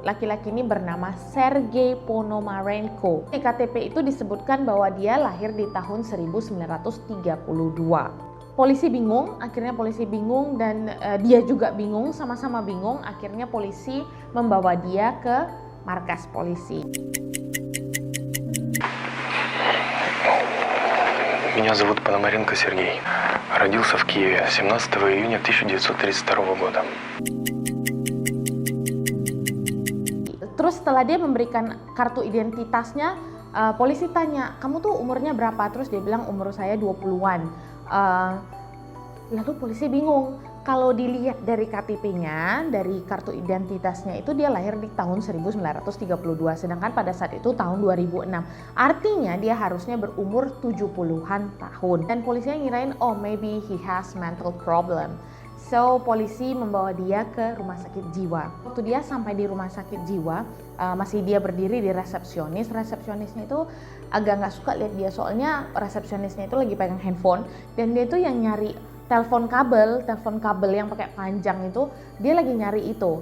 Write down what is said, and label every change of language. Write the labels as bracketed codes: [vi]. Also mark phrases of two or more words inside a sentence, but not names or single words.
[id] Laki-laki ini bernama Sergei Ponomarenko. Di KTP itu disebutkan bahwa dia lahir di tahun 1932. Akhirnya polisi bingung dan dia juga bingung, sama-sama bingung. Akhirnya polisi membawa dia ke markas polisi. [ru] Меня зовут Пономаренко Сергей. Родился в Киеве 17 июня 1932 года. [id] Terus setelah dia memberikan kartu identitasnya, polisi tanya, kamu tuh umurnya berapa? Terus dia bilang umur saya 20-an. Lalu polisi bingung. Kalau dilihat dari KTP-nya, dari kartu identitasnya itu dia lahir di tahun 1932, sedangkan pada saat itu tahun 2006. Artinya dia harusnya berumur 70-an tahun. Dan polisinya ngirain, [en] oh maybe he has mental problem. [id] So polisi membawa dia ke rumah sakit jiwa. Waktu dia sampai di rumah sakit jiwa, masih dia berdiri di resepsionis. Resepsionisnya itu agak nggak suka lihat dia, soalnya resepsionisnya itu lagi pegang handphone dan dia tuh yang nyari telepon kabel yang pakai panjang itu, dia lagi nyari itu.